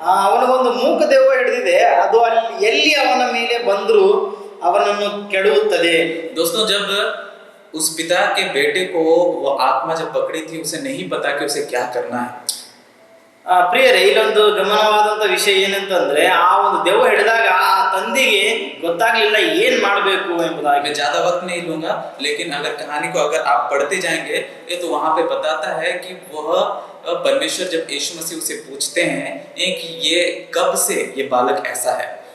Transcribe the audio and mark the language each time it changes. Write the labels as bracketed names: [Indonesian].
[Kannada] ಅವನಿಗೊಂದು ಮೂಕ ದೆವ್ವ ಹಿಡಿದಿದೆ, ಅದು ಅಲ್ಲಿ ಎಲ್ಲಿ ಅವನ ಮೇಲೆ ಬಂದರೂ ಅವನನ್ನು ಕೆಡುತ್ತದೆ। [Hindi] दोस्तों, जब उस पिता के बेटे को वो आत्मा जब पकड़ी थी, उसे नहीं पता कि उसे क्या करना है। [Kannada] ಪ್ರಿಯರೇ, ಇಲ್ಲೊಂದು ಗಮನವಾದಂತ ವಿಷಯ ಏನಂತಂದ್ರೆ, ಆ ಒಂದು ದೆವ್ವ ಹಿಡಿದಾಗ ಆ ತಂದೆಗೆ ಗೊತ್ತಾಗ್ಲಿಲ್ಲ ಏನ್ ಮಾಡ್ಬೇಕು ಎಂಬುದಾಗಿ। [Hindi] मैं ज्यादा वक्त नहीं लूंगा, लेकिन अगर कहानी को अगर आप पढ़ते जाएंगे तो वहां पे बताता है कि वह परमेश्वर जब यीशु मसीह उसे पूछते हैं कि ये कब से ये बालक ऐसा है।